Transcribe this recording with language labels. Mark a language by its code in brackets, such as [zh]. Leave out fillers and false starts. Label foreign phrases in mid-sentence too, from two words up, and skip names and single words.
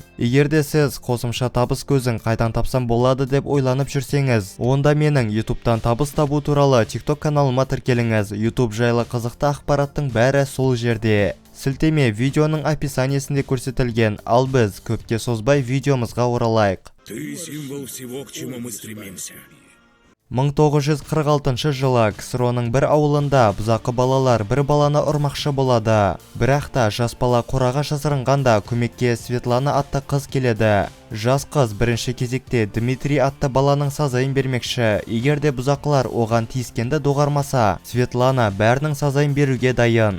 [kk] Егерде сіз қосымша табыс көзін қайдан тапсам болады деп ойланып жүрсеңіз, онда менің YouTube'тан табыс табу туралы TikTok каналыма тіркеліңіз. YouTube жайлы қызықты ақпараттың бәрі сол жерде. Сілтеме видеоның описаниесінде көрсетілген, ал біз көпке созбай видеомызға оралайық. [ru] Ты символ всего, к чему мы стремимся. [kk] 1946 жылы КСРОның бір ауылында бұзақы балалар бір баланы ұрмақшы болады. Бірақ та жас бала қораға жасырынғанда көмекке Светлана атты қыз келеді. Жас қыз бірінші кезекте Дмитрий атты баланың сазайын бермекші. Егерде бұзақылар оған тиіскенді доғармаса, Светлана бәрінің сазайын беруге дайын.